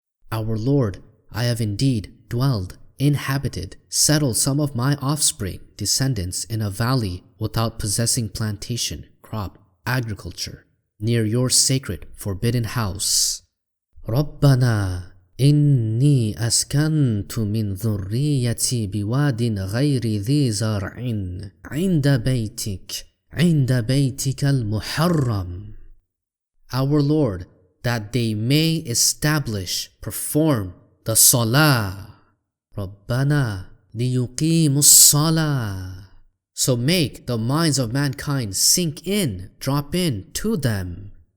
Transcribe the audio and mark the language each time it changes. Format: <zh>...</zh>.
<en>Our Lord, I have indeed dwelled, inhabited, settled some of my offspring, descendants in a valley without possessing plantation, crop, agriculture, near your sacred, forbidden house.</en> <ar>ربنا إني أسكنت من ذريتي بواد غير ذي زرع عند بيتك المحرم.</ar> <en>Our Lord, that they may establish, perform the Salah.</en> <ar>ربنا ليقيموا الصلاة.</ar> <en>So make the minds of mankind sink in, drop in to them.</en>